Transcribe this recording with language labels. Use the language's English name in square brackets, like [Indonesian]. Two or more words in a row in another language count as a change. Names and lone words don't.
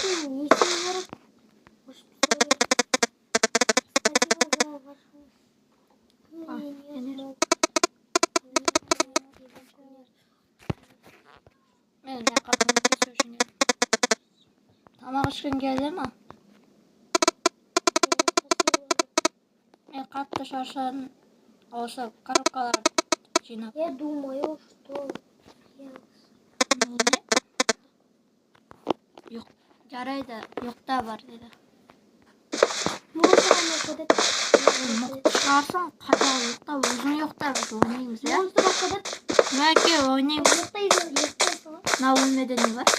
[Kazakh] Мен қатты кесіп жүрмін. Тамақ ішкің келді ма? Мен қатты шаршадым. Осы коробкаларды жинап. [Russian] Я думаю, что... [Kazakh] Жоқ, жарайды, жоқта бар деді. Шығарсың, қатал жоқта, өзің жоқта біз ойнаймыз, иә? Мәке, ойнаймыз. Мына бөлмеде не бар?